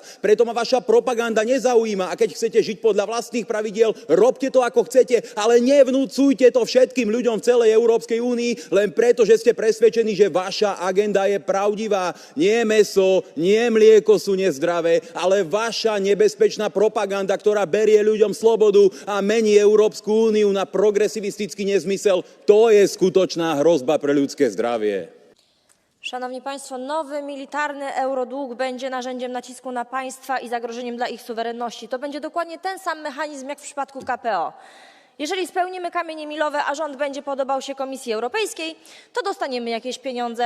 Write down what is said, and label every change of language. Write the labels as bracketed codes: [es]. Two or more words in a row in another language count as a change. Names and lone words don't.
[sk] Preto ma vaša propaganda nezaujíma a keď chcete žiť podľa vlastných pravidiel, robte to ako chcete, ale nevnúcujte to všetkým ľuďom v celej Európskej únii len preto, že ste presvedčení, že vaša agenda je pravdivá. Nie mäso, nie mlieko sú nezdravé, ale vaša nebezpečná propaganda, ktorá berie ľuďom slobodu a mení Európsku úniu na progresivistický nezmysel, to je skutočná hrozba pre ľudské zdravie. [pl] Szanowni Państwo, nowy militarny eurodług będzie narzędziem nacisku na państwa i zagrożeniem dla ich suwerenności. To będzie dokładnie ten sam mechanizm jak w przypadku KPO. Jeżeli spełnimy kamienie milowe, a rząd będzie podobał się Komisji Europejskiej, to dostaniemy jakieś pieniądze.